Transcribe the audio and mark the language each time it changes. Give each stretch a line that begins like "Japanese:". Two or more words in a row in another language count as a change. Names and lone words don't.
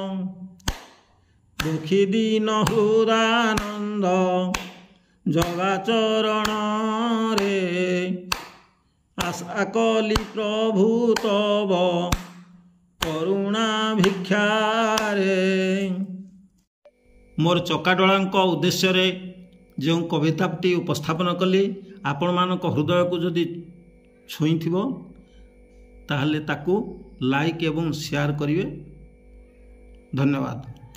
Odia: ଦୁଖୀ ଦୀନ ହୃଦାନନ୍ଦ ଜଗା ଚରଣ ରେ ଆଶା କଲି ପ୍ରଭୁ ତବ କରୁଣା ଭିକ୍ଷା ରେ। ମୋର ଚକାଡୋଳାଙ୍କ ଉଦ୍ଦେଶ୍ୟ ରେ ଯୋ କବିତାଟି ଉପସ୍ଥାପନ କଲି ଆପଣ ମାନଙ୍କ ହୃଦୟ କୁ ଯଦି ଛୁଇ ଥିବୋ ତାହଲେ ତାକୁ ଲାଇକ ଏବଂ ଶେୟାର କରିବେ। ଧନ୍ୟବାଦ।